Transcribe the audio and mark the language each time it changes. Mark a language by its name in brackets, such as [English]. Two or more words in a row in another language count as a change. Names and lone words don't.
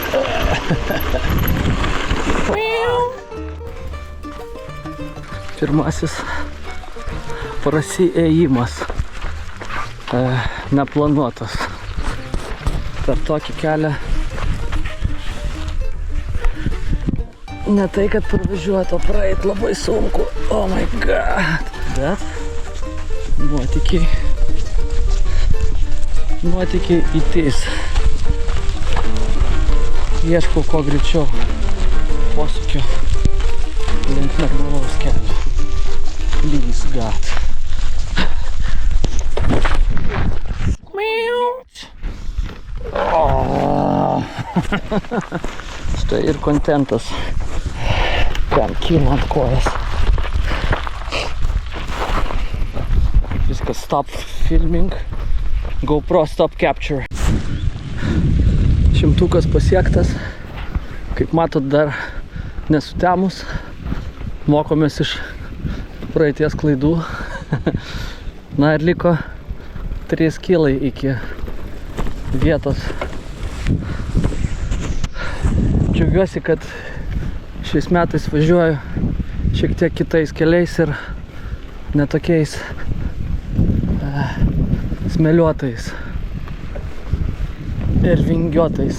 [Lithuanian] Pirmasis prasiėjimas, neplanuotas. Per tokį kelią ne tai, kad pravažiuoti, o praeit labai sunku. [English] Oh my god. [Lithuanian] Bet nuotykiai įteis. Ieškau kuo greičiau posūkio link normalaus kelio. [English] Please God. [Lithuanian] Štai ir kontentas. Ten kyla ant kojas. Viskas [English] stop filming. GoPro stop capture. 100 pasiektas. [Lithuanian] Kaip matot, dar nesutemus. Mokomės iš praeities klaidų. Na ir liko 3 kilai iki vietos. Džiaugiuosi, kad šiais metais važiuoju šiek tiek kitais keliais ir netokiais smėliuotais ir vingiuotais.